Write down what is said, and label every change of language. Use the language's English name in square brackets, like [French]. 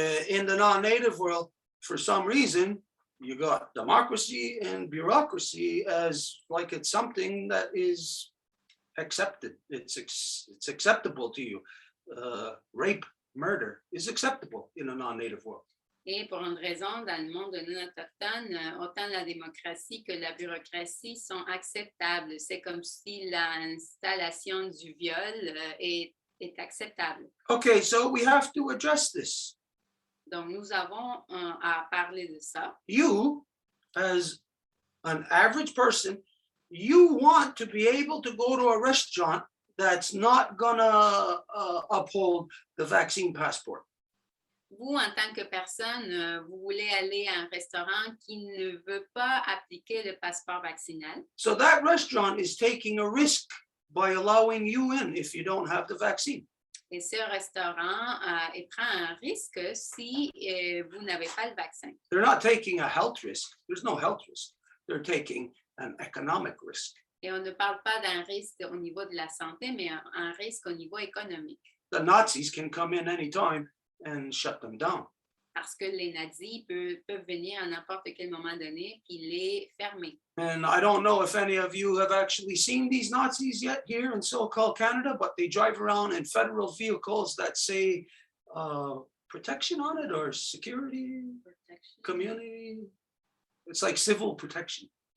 [English] In the non-native world, for some reason, you got democracy and bureaucracy as like it's something that is accepted. It's acceptable to you. Rape, murder is acceptable in a non-native world. [French] Et pour une raison, dans le monde non autochtone, autant la démocratie que la bureaucratie sont acceptables. C'est comme si l'installation du viol est acceptable. [English] Okay, so we have to address this. [French] Donc, nous avons à parler de ça. [English] You, as an average person, you want to be able to go to a restaurant that's not gonna uphold the vaccine passport. [French] Vous, en tant que personne, vous voulez aller à un restaurant qui ne veut pas appliquer le passeport vaccinal. [English] So that restaurant is taking a risk by allowing you in if you don't have the vaccine. [French] Et ce restaurant prend un risque si vous n'avez pas le vaccin. [English] They're not taking a health risk. There's no health risk. They're taking an economic risk. [French] Et on ne parle pas d'un risque au niveau de la santé, mais un risque au niveau économique. [English] The Nazis can come in anytime and shut them down. [French] Parce que les nazis peuvent venir à n'importe quel moment donné et les fermer. [English] And I don't know if any of you have actually seen these Nazis yet here in so-called Canada, but they drive around in federal vehicles that say protection on it, or security, community. It's like civil protection.